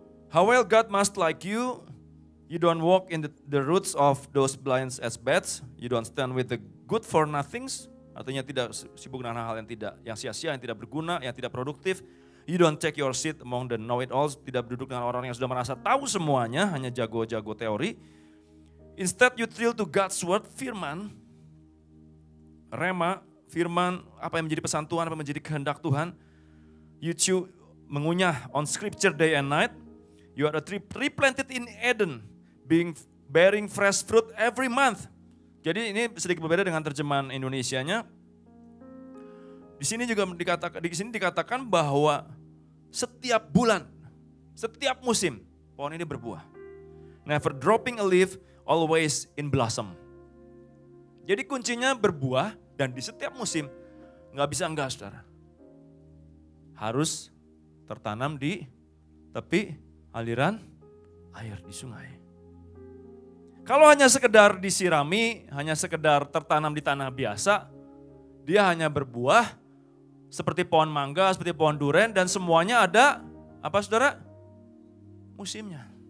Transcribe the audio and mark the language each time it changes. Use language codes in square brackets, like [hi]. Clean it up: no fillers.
[en] How well God must like you. You don't walk in the roots of those blind as bats. You don't stand with the good for nothings. [id] Artinya tidak sibuk dengan hal yang sia-sia, yang tidak berguna, yang tidak produktif. [en] You don't take your seat among the know-it-alls. [id] Tidak duduk dengan orang yang sudah merasa tahu semuanya, hanya jago-jago teori. [en] Instead you thrill to God's word, [id] firman, rema, firman, apa yang menjadi pesan Tuhan, apa yang menjadi kehendak Tuhan. [en] You chew, [id] mengunyah [en] on scripture day and night. You are a tree replanted in Eden, bearing fresh fruit every month. [id] Jadi ini sedikit berbeda dengan terjemahan Indonesianya. Di sini juga dikatakan bahwa setiap bulan, setiap musim pohon ini berbuah. [en] Never dropping a leaf, always in blossom. [id] Jadi kuncinya berbuah dan di setiap musim, nggak bisa enggak, saudara. Harus tertanam di tepi aliran air di sungai. Kalau hanya sekedar disirami, hanya sekedar tertanam di tanah biasa, dia hanya berbuah seperti pohon mangga, seperti pohon duren, dan semuanya ada, apa saudara? Musimnya.